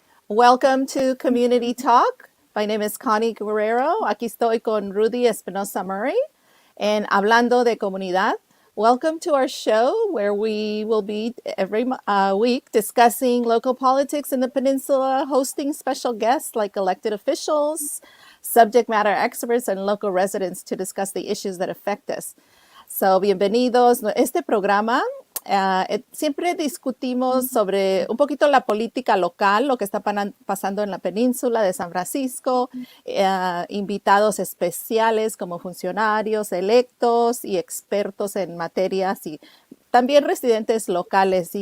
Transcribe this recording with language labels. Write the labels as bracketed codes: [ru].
[en] Welcome to Community Talk. My name is Connie Guerrero. [es] Aquí estoy con Rudy Espinosa Murray [en] and [es] Hablando de Comunidad. [en] Welcome to our show where we will be every week discussing local politics in the peninsula, hosting special guests like elected officials, subject matter experts, and local residents to discuss the issues that affect us. So, [es] bienvenidos. Este programa siempre discutimos sobre un poquito la política local, lo que está pasando en la península de San Francisco, invitados especiales como funcionarios electos y expertos en materias y también residentes locales.